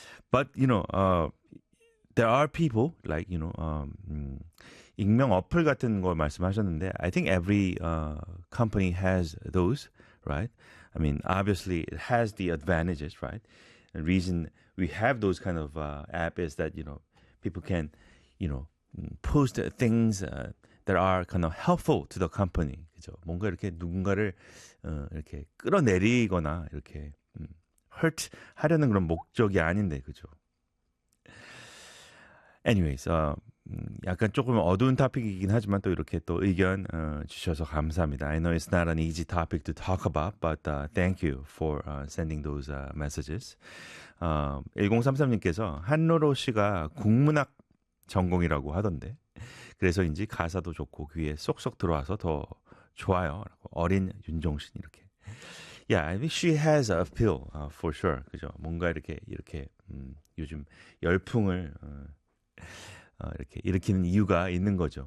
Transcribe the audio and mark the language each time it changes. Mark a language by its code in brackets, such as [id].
[en] But, you know, there are people, like, you know, [ko] 익명 어플 같은 걸 말씀하셨는데, [en] I think every company has those, right? I mean, obviously, it has the advantages, right? The reason we have those kind of app is that, you know, people can, you know, post things that are kind of helpful to the company. [ko] 그죠? 뭔가 이렇게 누군가를 이렇게 끌어내리거나, 이렇게 hurt 하려는 그런 목적이 아닌데, 그죠? Anyways, 약간 조금 어두운 토픽이긴 하지만 또 이렇게 또 의견 주셔서 감사합니다. [en] I know it's not an easy topic to talk about, but thank you for sending those messages. [ko] 1033님께서 한로로 씨가 국문학 전공이라고 하던데 그래서인지 가사도 좋고 귀에 쏙쏙 들어와서 더 좋아요. 어린 윤종신 이렇게. [en] Yeah, I think she has a appeal for sure. [ko] 그죠? 뭔가 이렇게 요즘 열풍을 이렇게 일으키는 이유가 있는 거죠.